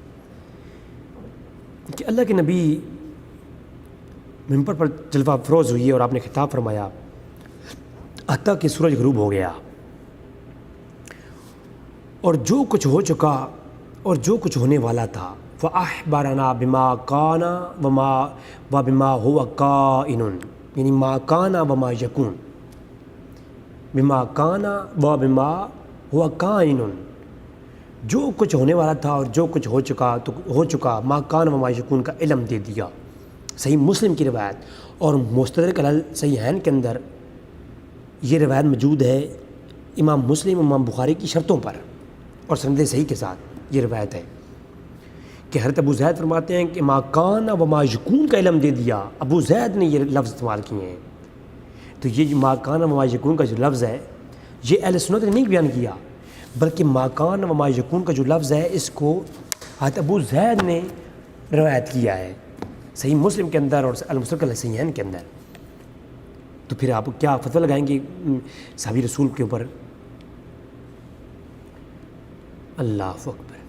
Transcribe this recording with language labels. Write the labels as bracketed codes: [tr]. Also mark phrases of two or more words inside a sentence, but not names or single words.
[ur] کہ اللہ کے نبی ممبر پر جلوہ افروز ہوئی اور آپ نے خطاب فرمایا حتیٰ کہ سورج غروب ہو گیا، اور جو کچھ ہو چکا اور جو کچھ ہونے والا تھا [ar] فَأَخْبَرَنَا بِمَا كَانَ وَبِمَا هُوَ كَائِنٌ، [ur] یعنی [ar] ما کانا وما یکون، بما کانا وبما ہوا کائن، [ur] جو کچھ ہونے والا تھا اور جو کچھ ہو چکا [ar] ما کانا وما یکون [ur] کا علم دے دیا۔ صحیح مسلم کی روایت، اور مستدرک علی صحیحین کے اندر یہ روایت موجود ہے امام مسلم امام بخاری کی شرطوں پر اور سند صحیح کے ساتھ۔ یہ روایت ہے کہ حضرت ابو زید فرماتے ہیں کہ [ar] ما کان و ما یکون [ur] کا علم دے دیا، ابو زید نے یہ لفظ استعمال کیے ہیں۔ تو یہ [ar] ما کان و ما یکون [ur] کا جو لفظ ہے یہ اہل سنت نے نہیں بیان کیا، بلکہ [ar] ما کان و ما یکون [ur] کا جو لفظ ہے اس کو حضرت ابو زید نے روایت کیا ہے صحیح مسلم کے اندر اور المستدرک علی صحیحین کے اندر۔ تو پھر آپ کیا فتویٰ لگائیں گے صحابی رسول کے اوپر؟ [ar] اللہ اکبر۔